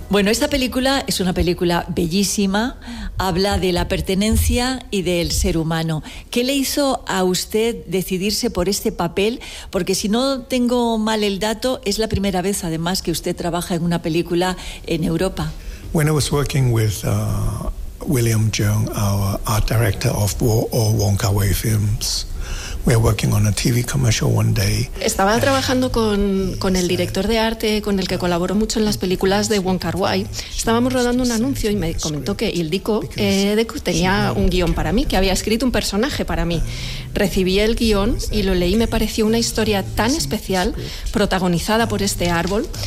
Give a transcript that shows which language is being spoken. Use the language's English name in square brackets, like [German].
[Spanish] Bueno, esta película es una película bellísima. Habla de la pertenencia y del ser humano. ¿Qué le hizo a usted decidirse por este papel? Porque si no tengo mal el dato, es la primera vez, además, que usted trabaja en una película en Europa. [English] When I was working with William Jung, our art director of all Wong Kar-wai films, we were working on a TV commercial one day. [Spanish] Estaba trabajando con el director de arte, con el que colaboró mucho en las películas de Wong Kar-wai. Estábamos rodando un anuncio y me comentó que Ildiko tenía un guión para mí, que había escrito un personaje para mí. Recibí el guión y lo leí. Me pareció una historia tan especial, protagonizada por este árbol.